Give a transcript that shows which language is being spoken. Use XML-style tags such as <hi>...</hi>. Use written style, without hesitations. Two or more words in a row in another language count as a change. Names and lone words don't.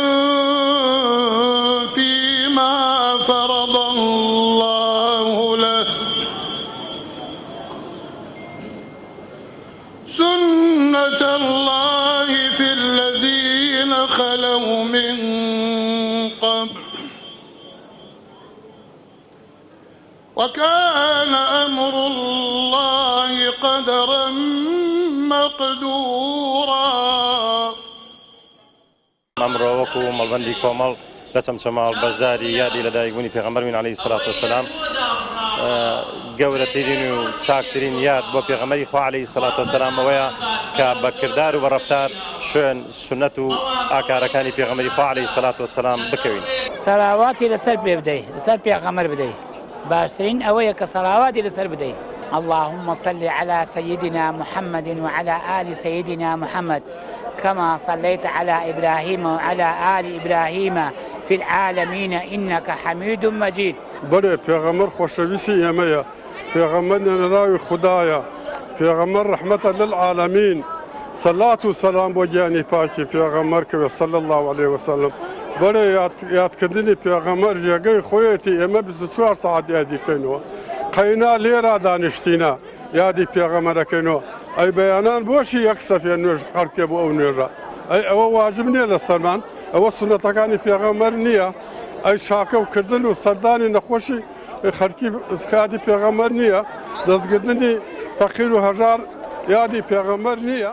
<ar>فيما فرض الله له سنة الله في الذين خلوا من قبل وكان أمر الله قدرا مقدورا</ar> <ckb>ئەمڕۆ وەکو مەڵبەندی کۆمەڵ لە چەمچەماڵ بەشداری یادی لەدایکبوونی پێغەمبەرین</ckb> <ar>عەلەیهی سەڵات وسەلام</ar> <ckb>گەورەترین و چاکترین یاد بۆ پێغەمبەری خوا</ckb> <ar>عەلەیهی سەڵات وسەلام</ar> <ckb>ئەوەیە کە بە کردار و بە ڕەفتار شوێن سونەت و ئاکارەکانی پێغەمبەری خوا</ckb> <ar>عەلەیهی سەڵات وسەلام</ar> <ckb>بکەوین. سەلاواتی لەسەر پێ بدەیت لەسەر پێغەمبەر بدەیت باشترین ئەوەیە کە سەلاواتی لەسەر بدەیت.</ckb> <ar>اللهم صل على سيدنا محمد وعلى آل سيدنا محمد كما صليت على إبراهيم وعلى آل إبراهيم في العالمين إنك حميد مجيد.</ar> <ckb>بله پیغمبر خوشویسی ئێمەیە پیغمبر نراوی خدایە پیغمبر</ckb> <ar>رحمة للعالمين صلاة و سلام</ar> <ckb>بۆ گیانی پاکی پیغمبر کەوێ</ckb> <ar>صلی الله عليه وسلم.</ar> <ckb>بله یادکردنی پیغمبر جێگەی خۆیەتی ئێمە 24 ساعت یادیکەینەوە قەینا لێرە دانیشتینە یادی پێغەمبەرەکەینەوە ئەی بەیانان بۆشی یەک سەفێر نوێژ خەڵکێ بۆ ئەو نوێژە ئەی ئەوە واجب نییە لە سەرمان ئەوە سونەتەکانی پێغەمبەر نییە ئەی شاکە و کردن و سەردانی نەخۆشی خەڵکی یادی پێغەمبەر نییە دەستگرتنی فەقیر و هەژار یادی پێغەمبەر نییە.</ckb>